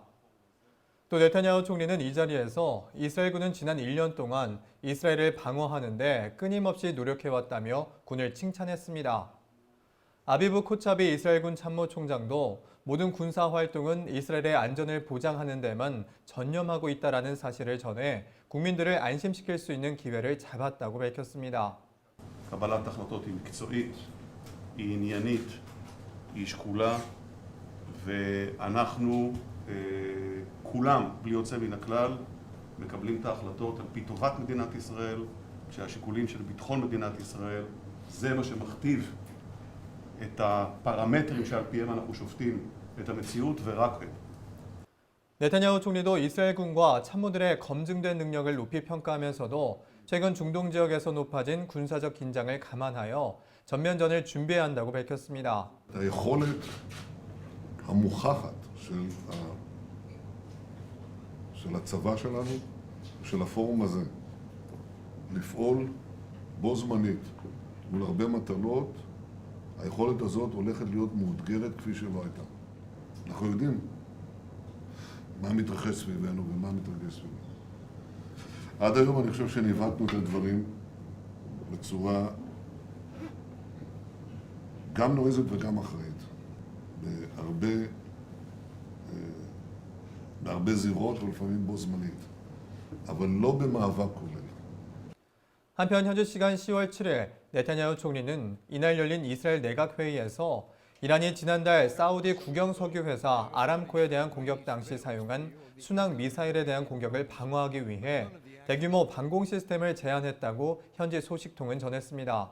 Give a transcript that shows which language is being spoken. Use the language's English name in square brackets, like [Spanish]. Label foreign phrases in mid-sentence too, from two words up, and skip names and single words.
[Korean] 또 네타냐후 총리는 이 자리에서 이스라엘군은 지난 1년 동안 이스라엘을 방어하는데 끊임없이 노력해왔다며 군을 칭찬했습니다. 아비브 코차비 이스라엘군 참모총장도 모든 군사 활동은 이스라엘의 안전을 보장하는 데만 전념하고 있다라는 사실을 전해 국민들을 안심시킬 수 있는 기회를 잡았다고 밝혔습니다. [Hebrew] קבלת החלטות היא מקצועית, היא עניינית, היא שקולה, ואנחנו כולם, בלי יוצא מן הכלל, מקבלים את ההחלטות על פי טובת מדינת ישראל, כשהשיקולים של ביטחון מדינת ישראל, זה מה שמכתיב את הפרמטרים שעל פיהם אנחנו שופטים את המציאות ורק הם. [Korean] 네타냐후 총리도 이스라엘군과 참모들의 검증된 능력을 높이 평가하면서도 최근 중동 지역에서 높아진 군사적 긴장을 감안하여 전면전을 준비해야 한다고 밝혔습니다. [Hebrew] היכולת המוכחת של הצבא שלנו, של הפורום הזה, לפעול בו זמנית מול הרבה מטלות, היכולת הזאת הולכת להיות מאותגרת כפי שלא הייתה. אנחנו יודעים מה מתרחש סביבנו ומה מתרגש סביבנו. עד היום אני חושב שניווטנו את הדברים בצורה גם נועזת וגם אחראית. בהרבה זירות ולפעמים בו זמנית, אבל לא במאבק כולל. [Korean] 한편 현지 시간 10월 7일 네타냐후 총리는 이날 열린 이스라엘 내각회의에서 이란이 지난달 사우디 국영석유 회사 아람코에 대한 공격 당시 사용한 순항 미사일에 대한 공격을 방어하기 위해 대규모 방공 시스템을 제안했다고 현지 소식통은 전했습니다.